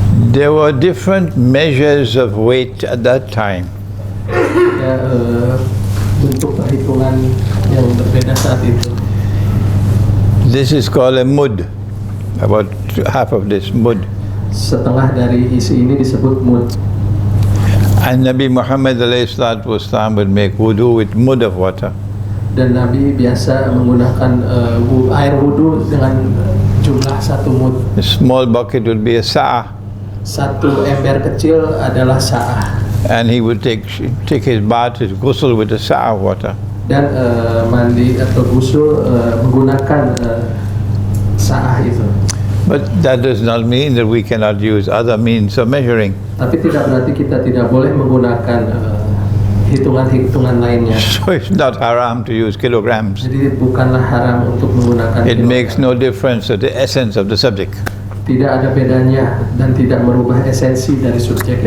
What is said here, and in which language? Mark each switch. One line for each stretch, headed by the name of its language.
English: There were different measures of weight at that time.
Indonesian: Ada bentuk perhitungan yang berbeda saat itu.
English: This is called a mud, about half of this mud.
Indonesian: Setengah dari isi ini disebut mud.
English: And Nabi Muhammad ﷺ would make wudu with mud of water.
Indonesian: Dan Nabi biasa menggunakan air wudhu dengan jumlah satu mud.
English: A small bucket would be a sa'ah.
Indonesian: Satu ember kecil adalah sa'ah.
English: And he would take his bath, his ghusl with the sa'ah water.
Indonesian: Dan mandi atau ghusl menggunakan sa'ah itu.
English: But that does not mean that we cannot use other means of measuring.
Indonesian: Tapi tidak berarti kita tidak boleh menggunakan hitungan-hitungan lainnya.
English: So it's not haram to use kilograms.
Indonesian: Jadi bukanlah haram untuk menggunakan
English: It
Indonesian: kilogram.
English: makes no difference to the essence of the subject.
Indonesian: Tidak ada bedanya dan tidak merubah esensi dari subjek.